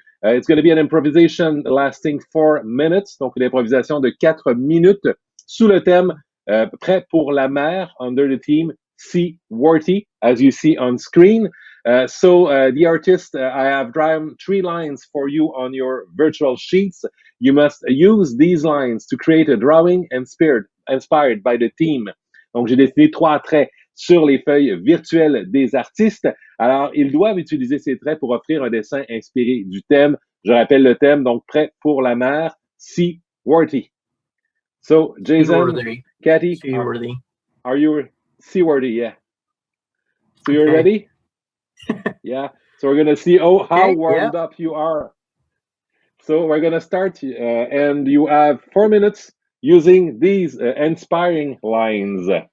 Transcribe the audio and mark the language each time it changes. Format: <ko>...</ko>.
<en>It's going to be an improvisation lasting 4 minutes,</en> <fr>donc une improvisation de 4 minutes sous le thème Prêt pour la mer,</fr> <en>under the theme Seaworthy, as you see on screen. So the artist, I have drawn 3 lines for you on your virtual sheets. You must use these lines to create a drawing inspired by the theme.</en> <fr>Donc, j'ai dessiné 3 traits sur les feuilles virtuelles des artistes. Alors, ils doivent utiliser ces traits pour offrir un dessin inspiré du thème. Je rappelle le thème, donc prêt pour la mer, seaworthy.</fr> <en>So, Jason, Cathy, are you seaworthy? Yeah. So you're ready? Yeah. So we're going to see how warmed up you are. So we're going to start, and you have 4 minutes using these inspiring lines.</en>